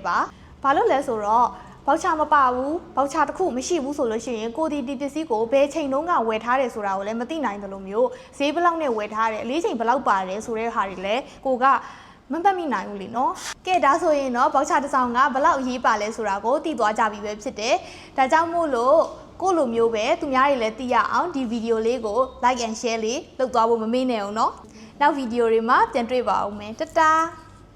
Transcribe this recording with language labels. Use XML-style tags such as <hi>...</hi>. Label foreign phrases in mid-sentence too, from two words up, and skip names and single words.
<my>ပါ။ဘာလို့လဲဆိုတော့ပေါက်ချမပါဘူးပေါက်ချတစ်ခုမရှိဘူးဆိုလို့ရှိရင်ကိုဒီပစ္စည်းကိုဘယ်ချိန်တုန်းကဝယ်ထားတယ်ဆိုတာကိုလည်းမသိနိုင်တယ်လို့မျိုးဈေးဘယ်လောက်နဲ့ဝယ်ထားတယ်အလေးချိန်ဘယ်လောက်ပါတယ်ဆိုတဲ့ဟာတွေလည်းကိုကမပတ်မိနိုင်ဘူးလေနော်ကဲဒါဆိုရင်တော့ပေါက်ချတစ်စောင်းကဘယ်လောက်အရေးပါလဲဆိုတာကိုသိသွားကြပြီပဲဖြစ်တယ်ဒါကြောင့်မို့လို့ကိုလိုမျိုးပဲသူများတွေလည်းသိရအောင်ဒီဗီဒီယိုလေးကို</my> <en>like and share</en> <my>လေးလုပ်သွားဖို့မမေ့နဲ့အောင်เนาะနောက်ဗီဒီယိုတွေမှာပြန်တွေ့ပါအောင်မယ်တတား</my>